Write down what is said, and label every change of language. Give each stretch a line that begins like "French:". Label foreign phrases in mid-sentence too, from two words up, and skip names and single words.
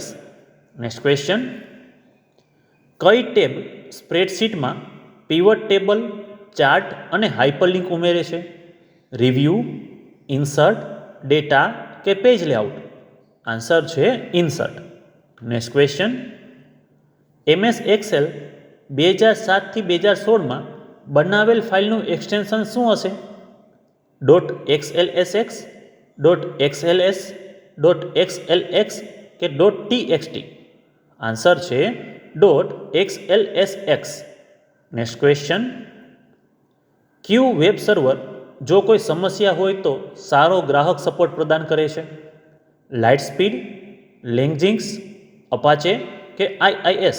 English: next question,
Gujarati: કઈ ટેબ સ્પ્રેડશીટમાં
English: pivot table,
Gujarati: ચાર્ટ અને હાઇપરલિંક ઉમેરે છે?
English: review, insert, data કે page layout?
Gujarati: આન્સર છે ઇન્સર્ટ.
English: next question,
Gujarati: MS એક્સેલ 2007 થી 2016માં બનાવેલ ફાઇલનું એક્સટેન્શન શું હશે?
English: .xlsx, .xls, .xlx કે .txt?
Gujarati: આન્સર છે .xlsx.
English: next question,
Gujarati: કયું
English: web server
Gujarati: જો કોઈ સમસ્યા હોય તો સારો ગ્રાહક સપોર્ટ પ્રદાન કરે છે?
English: લાઇટસ્પીડ, લેંગજિંગ્સ, અપાચે કે IIS?